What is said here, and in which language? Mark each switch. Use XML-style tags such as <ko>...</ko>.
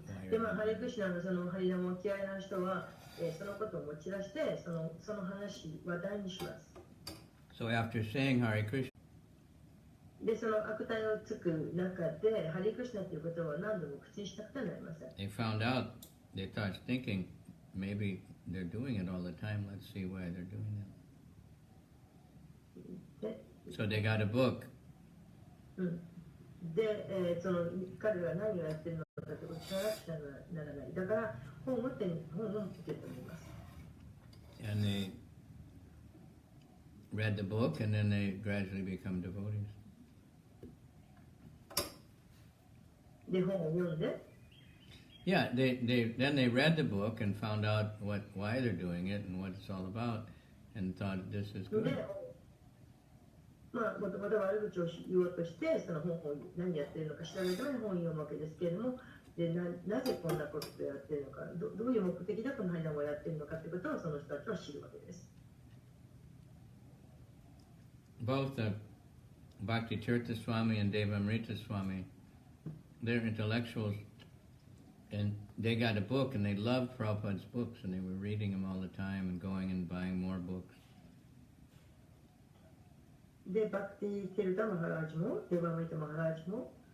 <ja>で、ハレクシナのそのハリナムを嫌いな人は、そのことを持ち出して、その話、話題にします。</ja> <en>So after saying Hare Krishna,</en> <ja>で、その悪態をつく中で、ハリクシナということを何度も口にしたくてはなりません。</ja> <en>they found out, they started thinking, maybe they're doing it all the time, let's see why they're doing that. So they got a book.</en> <ja>で、その彼らが何をやってるのかということを知らなくちゃならない。だから本を持ってと思います。</ja> <en>And they read the book and then they gradually become devotees.</en> <ja>で、本を読んで</ja> <en>Yeah, then they read the book and found out why they're doing it and what it's all about and thought this is good.</en> <ja>で、また悪口を言おうとして、その本を何やってるのか調べるために本を読むわけですけれども、でなぜこんなことをやってるのか、どういう目的でこのハリナムをやってるのかということをその人たちは知るわけです。</ja> <en>Both Bhakti Tirtha Swami and Devamrita Swami, they're intellectuals, and they got a book and they loved Prabhupada's books and they were reading them all the time and going and buying more books.</en> <ja>で、バクティ・テルタ・マハラージも、デバムリタ・マハラージも、</ja>